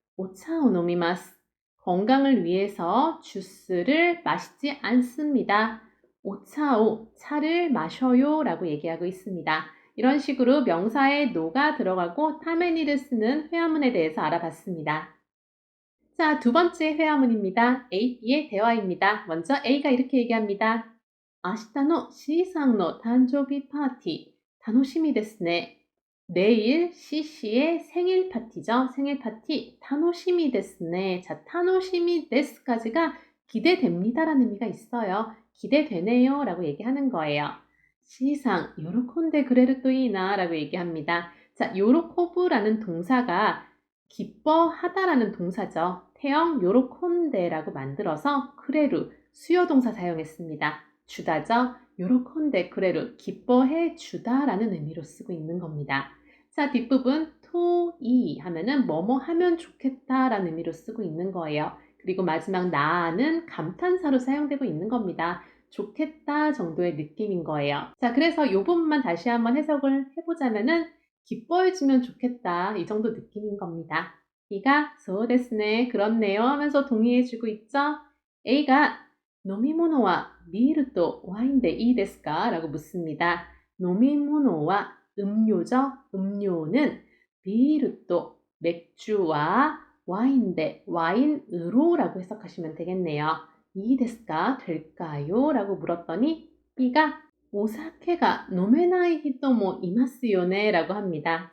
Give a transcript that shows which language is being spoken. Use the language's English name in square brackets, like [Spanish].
[Japanese] 오차を飲みます. [Korean] 건강을 위해서 주스를 마시지 않습니다. 오차오, 차를 마셔요. 라고 얘기하고 있습니다. 이런 식으로 명사에 노가 들어가고 타메니를 쓰는 회화문에 대해서 알아봤습니다. 자, 두 번째 회화문입니다. A, B의 대화입니다. 먼저 A가 이렇게 얘기합니다. [Japanese] 明日の Cさんの誕生日パーティー楽しみですね. [Korean] 내일 C씨의 생일 파티죠. 생일 파티 타노시미 데스네. 자, 타노시미 데스까지가 기대됩니다라는 의미가 있어요. 기대되네요 라고 얘기하는 거예요. C상 요로콘데 그레르 또이나 라고 얘기합니다. 자, 요로코부라는 동사가 기뻐하다라는 동사죠. 태형 요로콘데라고 만들어서 크레루 수요동사 사용했습니다. 주다죠. 요로콘데 크레루 기뻐해 주다라는 의미로 쓰고 있는 겁니다. 자, 뒷부분 토이 하면은 뭐뭐 하면 좋겠다라는 의미로 쓰고 있는 거예요. 그리고 마지막 나는 감탄사로 사용되고 있는 겁니다. 좋겠다 정도의 느낌인 거예요. 자, 그래서 이 부분만 다시 한번 해석을 해보자면은 기뻐해주면 좋겠다 이 정도 느낌인 겁니다. B가 [Japanese] そうですね, [Korean] 그렇네요 하면서 동의해주고 있죠. [Japanese] A가 飲み物はビールとワインでいいですか? [Korean] 라고 묻습니다. [Japanese] 飲み物は [Korean] 음료죠. 음료는 비르또 맥주와 와인데 와인으로 라고 해석하시면 되겠네요. 이 데스까 될까요? 라고 물었더니 B가 오사케가 노메나이 히토모 이마스요네 라고 합니다.